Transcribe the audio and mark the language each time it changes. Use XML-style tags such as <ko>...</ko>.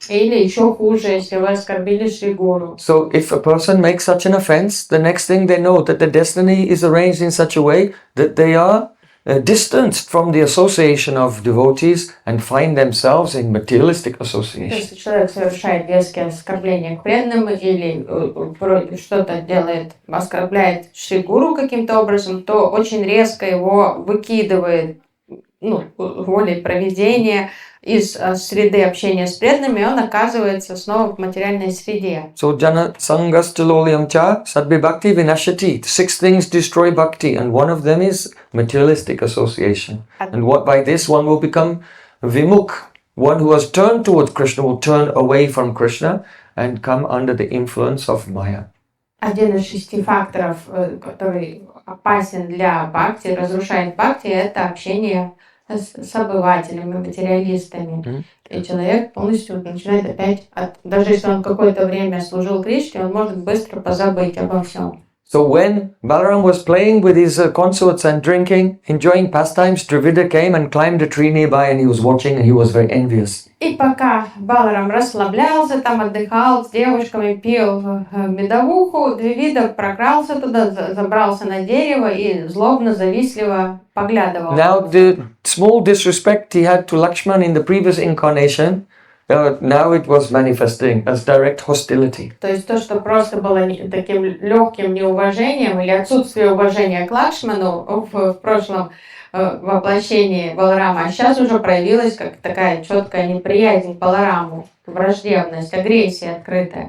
<ru>Или еще хуже, если вы оскорбили Шри Гуру.</ru> <en>So if a person makes such an offense, the next thing they know that the destiny is arranged in such a way that they are distanced from the association of devotees and find themselves in materialistic association.</en> <ru>Если человек совершает резкие оскорбления к преданным или вроде что-то делает, оскорбляет Шри Гуру каким-то образом, то очень резко его выкидывает волей провидения из среды общения с преданными, и он оказывается снова в материальной среде.</ru> <en>So</en> <sa>jana sangas tiloliam cha sadbi bhakti vinashati.</sa> <en>6 things destroy bhakti, and one of them is materialistic association. And what by this one will become vimukh, one who has turned towards Krishna will turn away from Krishna and come under the influence of Maya.</en> <ru>Один из 6 факторов, который опасен для бхакти, разрушает бхакти, это общение с обывателями, материалистами. И человек полностью начинает опять, даже если он какое-то время служил Кришне, он может быстро позабыть обо всем.</ru> <en>So when Balaram was playing with his consorts and drinking, enjoying pastimes, Dravida came and climbed a tree nearby and he was watching and he was very envious.</en> <ru>И пока Баларам расслаблялся, там отдыхал, с девушками пил медовуху, Дравида прокрался туда, забрался на дерево и злобно, завистливо поглядывал.</ru> <en>Now the small disrespect he had to Lakshman in the previous incarnation, now it was manifesting as direct hostility.</en> <ru>То есть то, что просто было таким легким неуважением или отсутствие уважения к Лакшману в прошлом воплощении Баларама, а сейчас уже проявилась как такая четкая неприязнь к Балараму, враждебность, агрессия открытая.</ru>